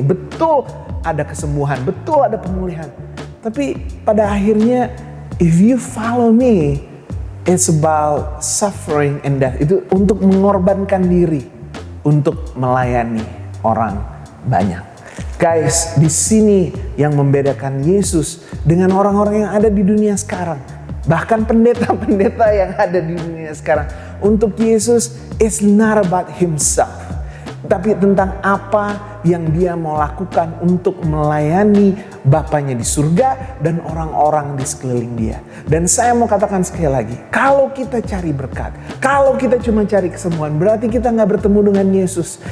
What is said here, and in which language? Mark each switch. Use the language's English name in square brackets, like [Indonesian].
[Indonesian] Betul ada kesembuhan, betul ada pemulihan. Tapi pada akhirnya, [English] if you follow me, it's about suffering and death. [Indonesian] Itu untuk mengorbankan diri, untuk melayani orang banyak. Guys, di sini yang membedakan Yesus dengan orang-orang yang ada di dunia sekarang. Bahkan pendeta-pendeta yang ada di dunia sekarang. Untuk Yesus, [English] it's not about himself. [Indonesian] Tapi tentang apa yang dia mau lakukan untuk melayani Bapanya di surga dan orang-orang di sekeliling dia. Dan saya mau katakan sekali lagi, kalau kita cari berkat, kalau kita cuma cari kesembuhan, berarti kita gak bertemu dengan Yesus.